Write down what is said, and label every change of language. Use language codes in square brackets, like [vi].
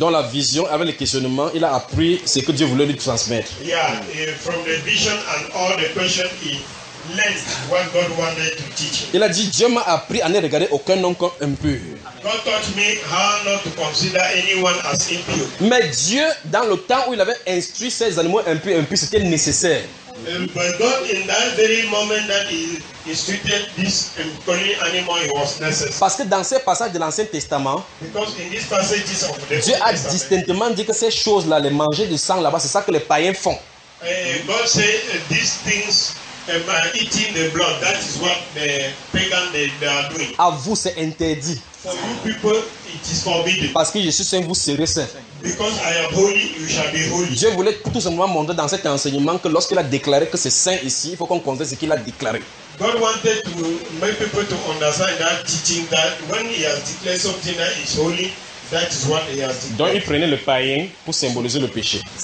[fr] Dans la vision, avec les questionnements, il a appris ce que Dieu voulait lui transmettre. [en] Yeah, from the vision and all the questions, he learned what God wanted to teach him. [fr] Il a dit, Dieu m'a appris à ne regarder aucun homme comme impur. [en] God taught me how not to consider anyone as impure. [fr] Mais Dieu, dans le temps où il avait instruit ces animaux impurs, c'était nécessaire. [en] But God, in that very moment that he instituted this unclean animal, it was necessary. [fr] Parce que dans ces passages de l'Ancien Testament, [en] because in these passages of the [fr] Dieu a distinctement dit que ces choses-là, les manger du sang là-bas, c'est ça que les païens font. [en] God said these things, eating the blood, that is what the pagans they are doing. [fr] À vous, c'est interdit. [en] For you people, it is forbidden. [fr] Parce que je suis saint, vous serez saint. [en] Because I am holy, you shall be holy. [fr] Dieu voulait tout simplement montrer dans cet enseignement que lorsqu'il a déclaré que c'est saint ici, il faut qu'on considère ce qu'il a déclaré. [en] God wanted to make people to understand that teaching that when he has declared something that is holy, That is what he has [fr] to Donc il prenait le païen pour symboliser le péché.